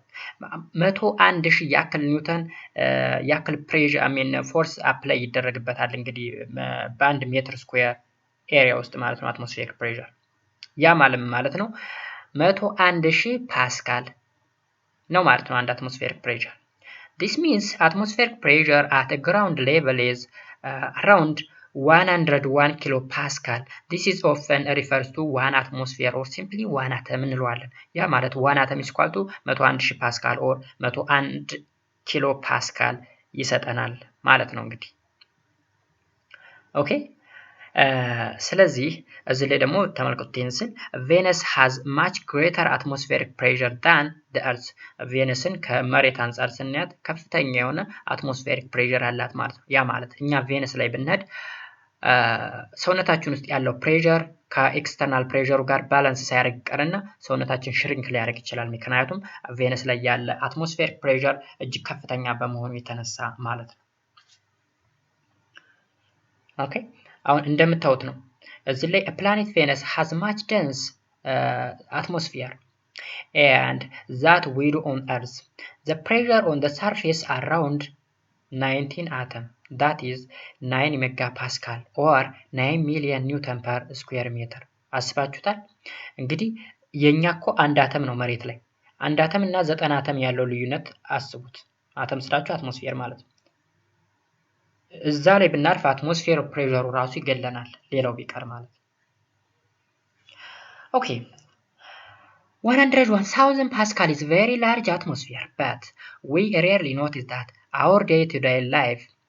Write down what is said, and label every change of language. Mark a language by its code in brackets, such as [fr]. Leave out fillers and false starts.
[am] 101,000 ያክል ኒውተን ያክል ፕሬሸር ፎርስ አፕላይ ይደረግበታል እንግዲህ በ1 ሜትር ስኩዌር ኤሪያ ውስጥ ማለት ነው atmospheric pressure ያ ማለት ነው 101,000 ፓስካል ነው ማለት ነው አንድ atmospheric pressure [en] This means atmospheric pressure at the ground level is around 101 kilopascal. This is often refers to 1 atmosphere or simply 1 atom እንለዋለን። ያ ማለት 1 atom is equal to 101,000 ፓስካል or 101 ኪሎፓስካል ይሰጠናል ማለት ነው እንግዲህ። [am] ኦኬ ስለዚህ እዚህ ላይ ደግሞ ተመልከቱት ይንስል [en] ቬነስ has much greater atmospheric pressure than the earth. [am] ቬነስን ከመሬት አንፃር ስናያት ከፍተኛ የሆነ atmospheric pressure አላት ማለት ነው። ያ ማለት እኛ ቬነስ ላይ ብንሄድ ሰውነታችን ውስጥ ያለው ፕሬሸር ከኤክስተርናል ፕሬሸሩ ጋር ባላንስ ሳያደርግ ቀርና ሰውነታችን ሽሪንክ ሊያደርግ ይችላል። ምክንያቱም ቬነስ ላይ ያለ atmospheric pressure እጅግ ከፍተኛ በመሆኑ የተነሳ ማለት ነው። ኦኬ አሁን እንደምታዩት ነው እዚህ ላይ [en] planet Venus has much dense atmosphere and that we do on Earth. The pressure on the surface around 19 atom, that is 9 megapascal or 9 million newton per square meter. [am] አስባችሁታል እንግዲህ የኛ እኮ አንድ አተም ነው መሬት ላይ አንድ አተም እና 9 አተም ያለው ልዩነት አስቡት። አተም ስላችሁ አትሞስፌር ማለት ነው። እዛ ላይ ብናርፍ አትሞስፌር ፕሬሸሩ ራሱ ይገለናል ሌላው ቢቀር ማለት ነው። ኦኬ [en] 101,000 pascal is very large atmosphere, but we rarely notice that our day-to-day life.